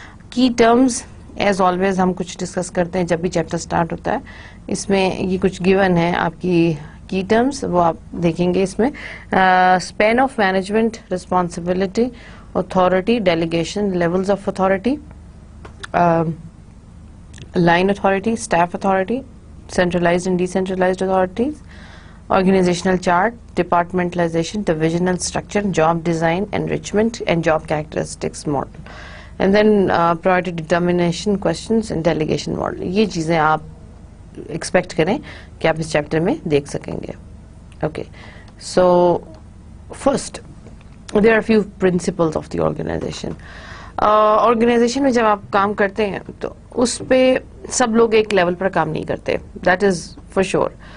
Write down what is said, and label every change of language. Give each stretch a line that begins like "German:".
English: کی terms as always
Urdu: ہم کچھ ڈسکس کرتے ہیں جب بھی چیپٹر سٹارٹ ہوتا ہے. اس میں یہ کچھ گیون ہے آپ کی ٹرمز, وہ آپ دیکھیں گے اس میں.
English: Span of management, responsibility, authority, delegation, levels of authority, line authority, staff authority, centralized and decentralized authorities, organizational chart, departmentalization, divisional structure, job design, enrichment and job characteristics model, and then priority determination questions and delegation model.
Urdu: یہ چیزیں آپ expect کریں کہ آپ اس chapter میں دیکھ سکیں گے.
English: Okay, so first there are few principles of the organization.
Urdu: Organization میں جب آپ کام کرتے ہیں تو اس پہ سب لوگ ایک لیول پر کام نہیں کرتے,
English: That is for sure.